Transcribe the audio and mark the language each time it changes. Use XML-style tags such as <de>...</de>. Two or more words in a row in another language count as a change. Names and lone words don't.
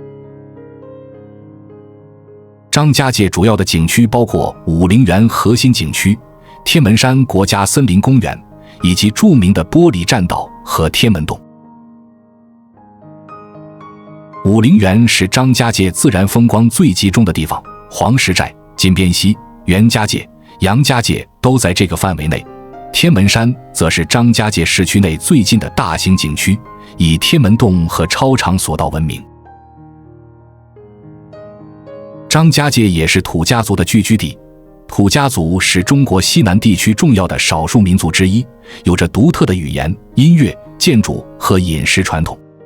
<zh>張家界主要的景區包括武陵源核心景区、天门山國家森林公園，以及著名的玻璃栈道和天門洞。武陵源是張家界自然风光最集中的地方，黃石寨、金邊溪、袁家界、楊家界都在這個範圍內。天門山則是張家界市區內最近的大型景區，以天門洞和超長索道聞名。張家界也是土家族的聚居地， 土家族是中國西南地區重要的少數民族之一，有着獨特的語言、音樂、建築和飲食傳統。</zh>